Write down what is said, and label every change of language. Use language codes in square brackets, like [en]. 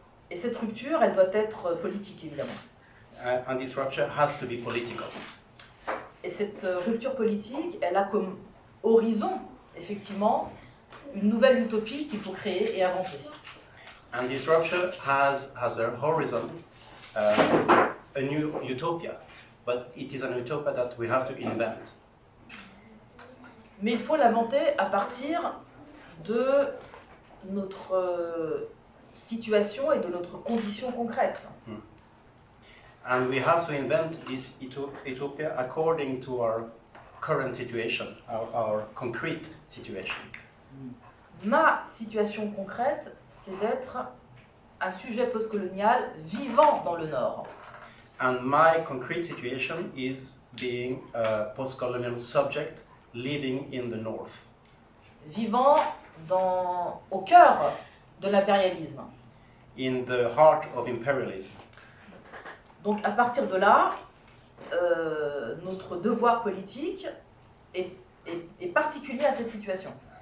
[fr] Et cette rupture, elle doit être politique, évidemment. [en] And this rupture has to be political. [fr] Et cette rupture politique, elle a comme horizon, effectivement, une nouvelle utopie qu'il faut créer et inventer. [en] And this rupture has a horizon, a new utopia, but it is an utopia that we have to invent. [fr] Mais il faut l'inventer à partir de notre situation et de notre condition concrète. [en] And we have to invent this utopia according to our current situation, our concrete situation. [fr] Ma situation concrète, c'est d'être un sujet postcolonial vivant dans le Nord. [en] And my concrete situation is being a post-colonial subject living in the North. [fr] Vivant au cœur de l'impérialisme. [en] In the heart of imperialism. [fr] Donc à partir de là, notre devoir politique est particulier à cette situation.